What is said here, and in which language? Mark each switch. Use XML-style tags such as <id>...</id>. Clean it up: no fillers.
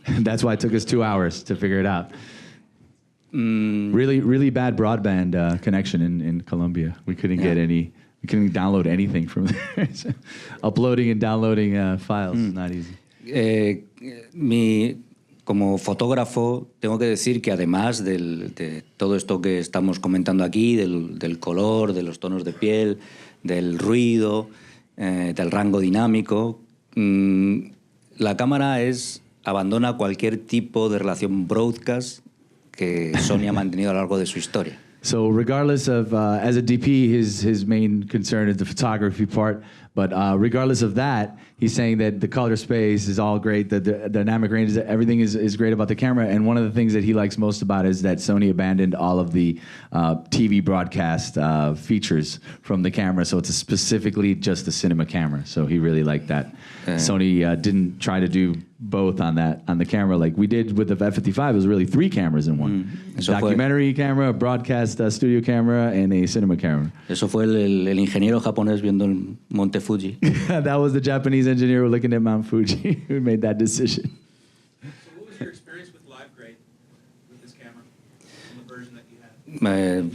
<en>That's why it took us 2 hours to figure it out. Really bad broadband connection in Colombia. We couldn't get any. We couldn't download anything from there. So uploading and downloading files not easy.</en> <es>Como fotógrafo, tengo que decir que además de todo esto que estamos comentando aquí, del color, de los tonos de piel, del ruido, del rango dinámico, la cámara abandona cualquier tipo de relación broadcast que Sony ha mantenido a lo largo de su historia.</es> <en>So regardless of, as a DP, his main concern is the photography part. But regardless of that, he's saying that the color space is all great, the dynamic range, everything is great about the camera. And one of the things that he likes most about it is that Sony abandoned all of the TV broadcast features from the camera. So it's specifically just the cinema camera. So he really liked that. Sony didn't try to do both on the camera like we did with the F55. It was really 3 cameras in one. Documentary camera, a broadcast studio camera, and a cinema camera.</en> <es>Eso fue el ingeniero japonés viendo el Monte Fuji.</es> <en>That was the Japanese engineer looking at Mount Fuji who made that decision. So what was your experience with live grade with this camera, in the version that you had?</en>